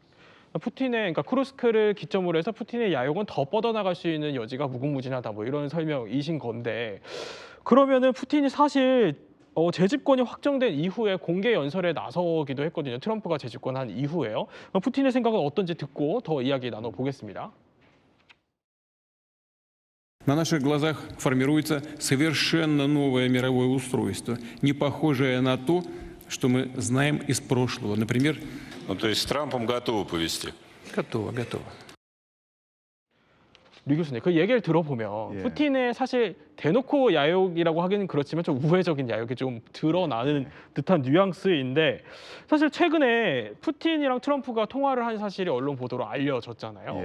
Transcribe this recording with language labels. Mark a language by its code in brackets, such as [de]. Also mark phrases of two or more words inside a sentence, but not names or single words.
[ko] 그러니까 쿠르스크를 기점으로 해서 푸틴의 야욕은 더 뻗어나갈 수 있는 여지가 무궁무진하다 뭐 이런 설명이신 건데 그러면은 푸틴이 사실 재집권이 확정된 이후에 공개 연설에 나서기도 했거든요. 트럼프가 재집권한 이후에요. 푸틴의 생각은 어떤지 듣고 더 이야기 나눠보겠습니다. [ru] На наших глазах формируется совершенно новое мировое устройство, не похожее на то, что мы знаем из прошлого. Например, Ну, то есть с Трампом готовы повести? готово, готово. [ko] 류 교수님, 그 얘기를 들어보면 예. 푸틴의 사실 대놓고 야욕이라고 하기는 그렇지만 좀 우회적인 야욕이 좀 드러나는 듯한 뉘앙스인데 사실 최근에 푸틴이랑 트럼프가 통화를 한 사실이 언론 보도로 알려졌잖아요.